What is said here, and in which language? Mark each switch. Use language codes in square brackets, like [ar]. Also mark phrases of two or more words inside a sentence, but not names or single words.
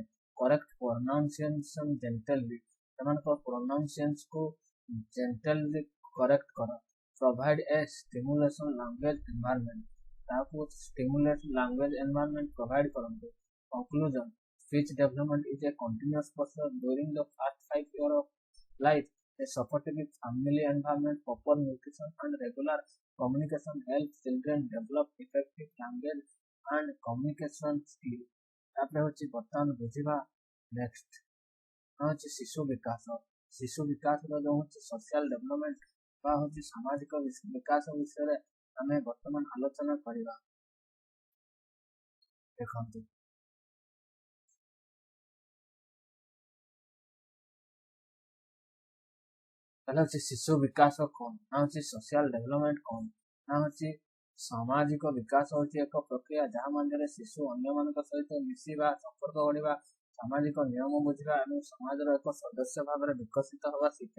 [en] correct pronunciation gently, ସେମାନଙ୍କ ପ୍ରୋନାଉନ୍ସିଏସନକୁ gently correct କର। provide a stimulation language environment, ତାହାକୁ stimulate language environment provide କରନ୍ତୁ। conclusion, speech development is a continuous process during the first 5 years of life. A supportive family environment, proper nutrition and regular communication help children develop effective language and communication skill। [or] ତାପରେ ହେଉଛି ବର୍ତ୍ତମାନ ବୁଝିବା [en] ନେକ୍ସଟ ହେଉଛି [or] ଶିଶୁ ବିକାଶ। ଶିଶୁ ବିକାଶର ଯେଉଁ ହେଉଛି [en] social development [or] ବା ହେଉଛି ସାମାଜିକ ବିକାଶ ବିଷୟରେ ଆମେ ବର୍ତ୍ତମାନ ଆଲୋଚନା କରିବା। ଦେଖନ୍ତୁ ତାହେଲେ ହେଉଛି ଶିଶୁ ବିକାଶ କ'ଣ, ନା ହେଉଛି [en] social development [or] କ'ଣ, ନା ହେଉଛି ସାମାଜିକ ବିକାଶ ହେଉଛି ଏକ ପ୍ରକ୍ରିୟା ଯାହା ମଧ୍ୟରେ ଶିଶୁ ଅନ୍ୟମାନଙ୍କ ସହିତ ମିଶିବା, ସମ୍ପର୍କ ଗଢ଼ିବା, ସାମାଜିକ ନିୟମ ବୁଝିବା ଏବଂ ସମାଜର ଏକ ସଦସ୍ୟ ଭାବରେ ବିକଶିତ ହେବା ଶିଖେ।